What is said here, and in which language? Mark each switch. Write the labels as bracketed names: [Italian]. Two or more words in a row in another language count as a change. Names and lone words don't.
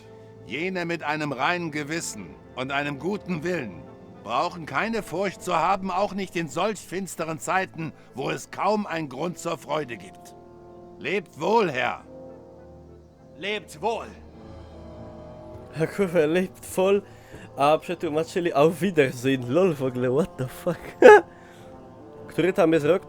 [German] Jene mit einem reinen Gewissen und einem guten Willen brauchen keine Furcht zu haben, auch nicht in solch finsteren Zeiten, wo es kaum einen Grund zur Freude gibt. Lebt wohl, Herr. Lebt wohl. [Polish] Kurwa, [German] lebt voll, [Polish] a przetłumaczyli [German] auf Wiedersehen. [Polish] Lol, w ogóle, [English] what the fuck? [Polish] Który tam jest rok?